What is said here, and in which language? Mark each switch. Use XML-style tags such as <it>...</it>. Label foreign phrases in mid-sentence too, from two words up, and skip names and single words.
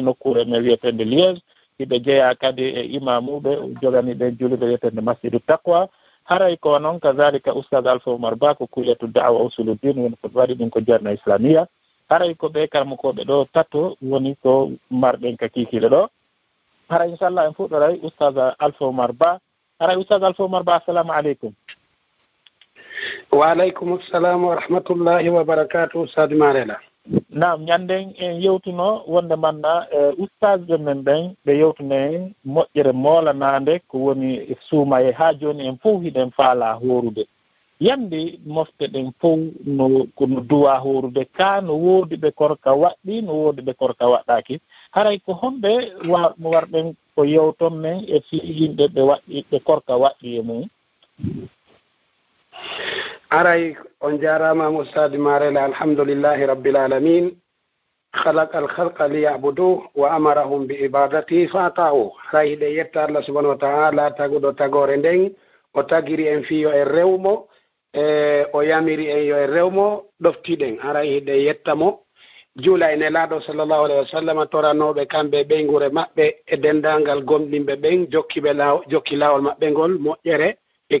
<ff>nokkure men wiyetende Liège hiɓe jeeya kadi e imamuɓe joganiɓe juliɓe wiyetende Masjidu Taqwa haray ko noon kazalika oustaz Alpha Oumar Ba ko kulliyatu da'wa usuluddin woni ko waɗi ɗum ko jarna islamia haray ko ɓe karmakoɓe ɗo tato woni ko marɗen ka kikiɗe ɗo haray inchallah en fuɗɗoray oustaz Alpha Oumar Ba haray oustaz Alpha Oumar Ba</ff> <ar>السلام عليكم وعليكم السلام ورحمة الله وبركاته ustad Marela</ar> <ff>naam ñanden en yewtuno wonde manna oustazɓe men ɓen ɓe yewtuno en moƴƴere moolanande ko woni suumaye ha joni en fof hiɗen faala horude yandi mofte ɗen fof no duwa horude ka no woodi ɓe korka waɗɗi no woodi ɓe korka waɗɗaki haray ko homɓe warɗen ko yewton men e fi yimɓe ɓe waɗɗi ɓe korka waɗɗi e mum aray on jarama</ff> <ar>ustad Marela الحمد لله رب العالمين خلق الخلق ليعبدوه وأمرهم بعبادة</ar> <ff>fata'u haray hiɗe yetta Allah</ff> <ar>سبحانه وتعالى</ar> <ff>taguɗo tagore nden o tagiri en fiyo e rewmo o yamiri en yo e rewmo ɗoftiɗen haray hiɗe yettamo juula e nelaɗo</ff> <ar>صلى الله عليه وسلم</ar> <ff>toranoɓe kamɓe ɓeygure maɓɓe e dendangal gomɗinɓe ɓen jokki lawol maɓɓe ngol moƴƴere e</ff>